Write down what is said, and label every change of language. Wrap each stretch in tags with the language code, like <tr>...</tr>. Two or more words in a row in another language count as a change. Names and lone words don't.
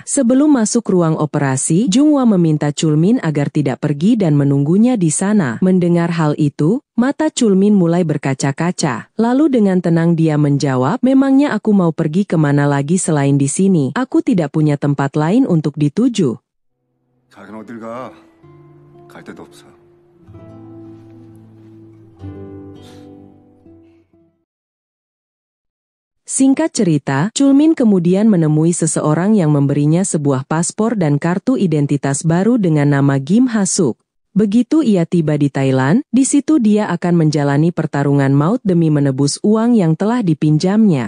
<id>Sebelum masuk ruang operasi, Junghwa meminta Chulmin agar tidak pergi dan menunggunya di sana. Mendengar hal itu, mata Chulmin mulai berkaca-kaca. Lalu dengan tenang dia menjawab, memangnya aku mau pergi kemana lagi selain di sini? Aku tidak punya tempat lain untuk dituju.</id> <ko>자긴 어딜 가? 갈 데도 없어.</ko> <id>Singkat cerita, Chulmin kemudian menemui seseorang yang memberinya sebuah paspor dan kartu identitas baru dengan nama Kim Ha-suk. Begitu ia tiba di Thailand, di situ dia akan menjalani pertarungan maut demi menebus uang yang telah dipinjamnya.</id>